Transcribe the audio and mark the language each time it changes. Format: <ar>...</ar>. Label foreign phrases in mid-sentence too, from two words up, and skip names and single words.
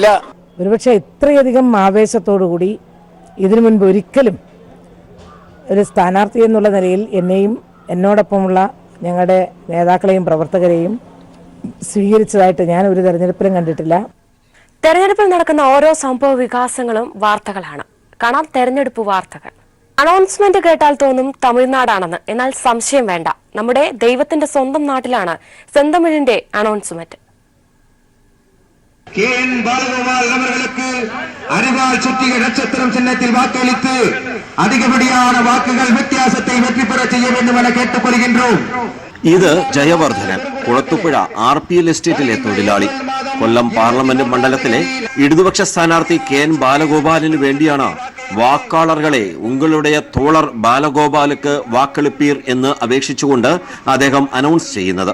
<ml>ഒരുപക്ഷെ ഇത്രയധികം ആവേശത്തോടുകൂടി ഇതിനു മുൻപ് ഒരിക്കലും ഒരു സ്ഥാനാർത്ഥി എന്നുള്ള നിലയിൽ എന്നെയും എന്നോടൊപ്പമുള്ള ഞങ്ങളുടെ നേതാക്കളെയും പ്രവർത്തകരെയും സ്വീകരിച്ചതായിട്ട് ഞാൻ ഒരു തെരഞ്ഞെടുപ്പിലും കണ്ടിട്ടില്ല. തെരഞ്ഞെടുപ്പിൽ നടക്കുന്ന ഓരോ സംഭവ വികാസങ്ങളും വാർത്തകളാണ്. കാണാം തെരഞ്ഞെടുപ്പ് വാർത്തകൾ. അനൗൺസ്മെന്റ് കേട്ടാൽ തോന്നും തമിഴ്നാടാണെന്ന്. എന്നാൽ സംശയം വേണ്ട, നമ്മുടെ ദൈവത്തിന്റെ സ്വന്തം നാട്ടിലാണ് സെന്തമിഴിന്റെ അനൗൺസ്മെന്റ്.</ml> <ta>பாலகோபால் அவர்களுக்கு அறிவால் சுற்றிய நட்சத்திரம் சின்னத்தில் வாக்களித்து அதிகப்படியான வாக்குகள் வித்தியாசத்தை வெற்றி பெற செய்ய வேண்டும் என கேட்டுக்கொள்கின்றோம்.</ta> <ml>ഇത് ജയവർദ്ധനൻ, കുളത്തുപുഴ RPL എസ്റ്റേറ്റിലെ തൊഴിലാളി. കൊല്ലം പാർലമെന്റ് മണ്ഡലത്തിലെ ഇടതുപക്ഷ സ്ഥാനാർത്ഥി KN ബാലഗോപാലിന് വേണ്ടിയാണ്</ml> <ta>வாக்காளர்களே உங்களுடைய தோழர் பாலகோபாலுக்கு வாக்களிப்பீர்</ta> <ml>എന്ന് അപേക്ഷിച്ചുകൊണ്ട് അദ്ദേഹം അനൗൺസ് ചെയ്യുന്നത്.</ml>